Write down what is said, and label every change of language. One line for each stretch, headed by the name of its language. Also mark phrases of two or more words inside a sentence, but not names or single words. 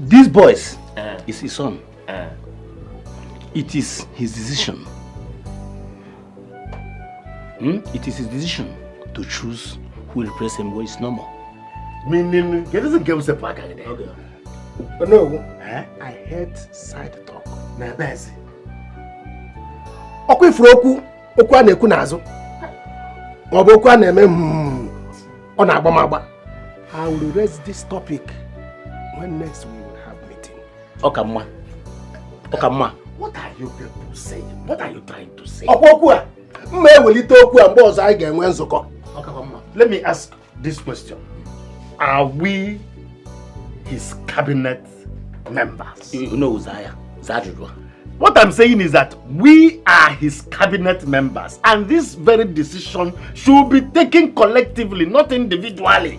English: These boys is his son. It is his decision. It is his decision to choose who will replace him when it's normal. Meaning, he doesn't give us a pack again. Okay. But no, I heard side talk.
Igbo: Na bezi. Okwu ifuru okwu a na-ekwu n'azụ. Ma ọ bụ okwu a na-eme ọ na-agba m agba.
English: I will raise this topic when next we will have meeting.
Igbo: Okamma.
English: What are you people saying? What are you trying to say?
Igbo: Okwu a mma ewelite okwu a mgbe ọzọ anyị ga-enwe nzukọ.
English: Let me ask this question. Are we his cabinet members? You know Uzaya. What I'm saying is that we are his cabinet members, and this very decision should be taken collectively, not individually.